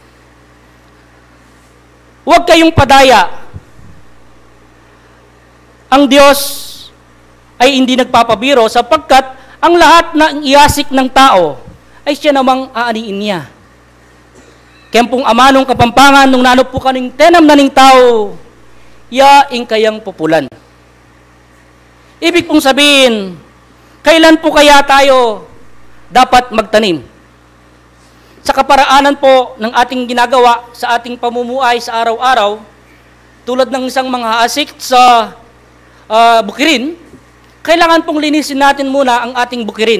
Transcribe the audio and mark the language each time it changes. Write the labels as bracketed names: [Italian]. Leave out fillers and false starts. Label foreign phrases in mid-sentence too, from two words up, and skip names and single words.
[Filipino] Huwag kayong padaya. Ang Diyos ay hindi nagpapabiro sapagkat ang lahat ng iasik ng tao ay siya namang aaniin niya. [Pampanga] Kaya pong amanong kapampangan nung nanop po kaning tenam na ning tao, yaing kayang pupulan. [Filipino] Ibig pong sabihin, kailan po kaya tayo dapat magtanim? Sa kaparaanan po ng ating ginagawa sa ating pamumuhay sa araw-araw, tulad ng isang mga asik sa bukirin, kailangan pong linisin natin muna ang ating bukirin.